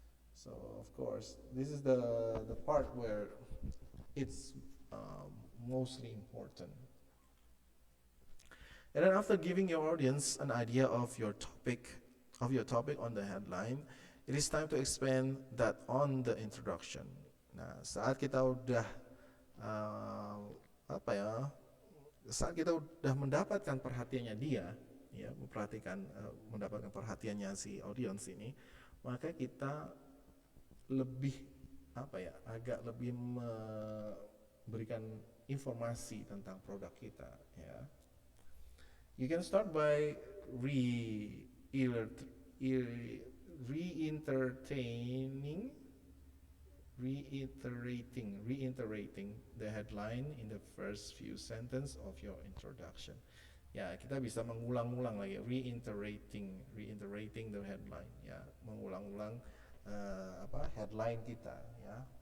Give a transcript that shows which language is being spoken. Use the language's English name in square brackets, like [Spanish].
[English] So of course this is the part where it's mostly important. And then after giving your audience an idea of your topic on the headline, it is time to expand that on the introduction. [Indonesian] Nah, saat kita udah uh, apa ya, saat kita udah mendapatkan perhatiannya dia, ya, mendapatkan perhatiannya si audience ini, maka kita lebih apa ya, agak lebih memberikan informasi tentang produk kita, ya. [English] You can start by re-entertaining reiterating the headline in the first few sentences of your introduction. [Indonesian] Ya, kita bisa mengulang-ulang lagi, [English] reiterating the headline, [Indonesian] ya, mengulang-ulang headline kita, ya.